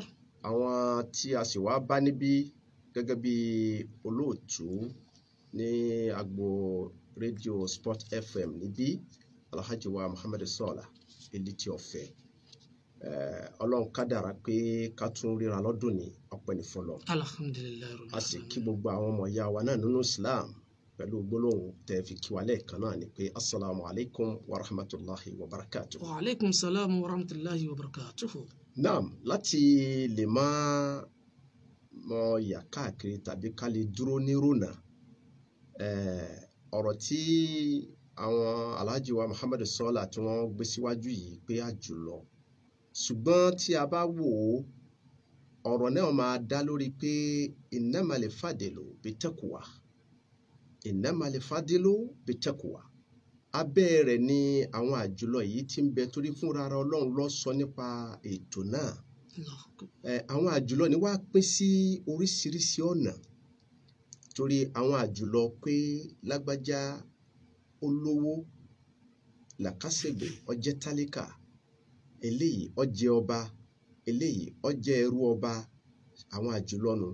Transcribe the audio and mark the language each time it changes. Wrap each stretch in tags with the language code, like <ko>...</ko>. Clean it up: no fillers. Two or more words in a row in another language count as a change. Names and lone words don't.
<yo>Àwọn tí a sì wá bá níbí gẹ́gẹ́ bí olóòtú ní agbo rédíò Sport FM níbí Alhaji wa Muhammad Sọ́ọ̀lá Elite Ọ̀fẹ́. Ọlọ́run kádàrá pé ká tún ríra lọ́dún ní ọpẹ́ ní fọlọ́. Alhamdulillah. A sì kí gbogbo àwọn ọmọ ìyá wa náà nínú Islam pẹ̀lú gbólóhùn tẹ́ fi kí wa lẹ́ẹ̀kan náà ni pé</yo> <ar>السلام عليكم ورحمة الله وبركاته. وعليكم السلام ورحمة الله وبركاته.</ar> <yo>Naam, láti lè máa mọ ìyà káàkiri tàbí ká lè dúró ní rònà ọ̀rọ̀ tí àwọn Alhaji wa Muhammad Sọ́ọ̀lá tí wọ́n gbé síwájú yìí pé àjùlọ ṣùgbọ́n tí a bá wò ó ọ̀rọ̀ náà máa dá lórí pé</yo> <ar>إنما الفضل بالتقوى إنما الفضل بالتقوى</ar> <yo>abẹ́ rẹ̀ ni àwọn àjùlọ yìí tí ń bẹ torí fúnra ara Ọlọ́run ló sọ nípa ètò náà. Àwọn àjùlọ ni wá pín sí oríṣiríṣi ọ̀nà torí àwọn àjùlọ pé lágbájá olówó làkàṣègbè ó jẹ́ tálíkà, eléyìí ó jẹ́ ọba, eléyìí ó jẹ́ ẹrú ọba, àwọn àjùlọ nù.</yo>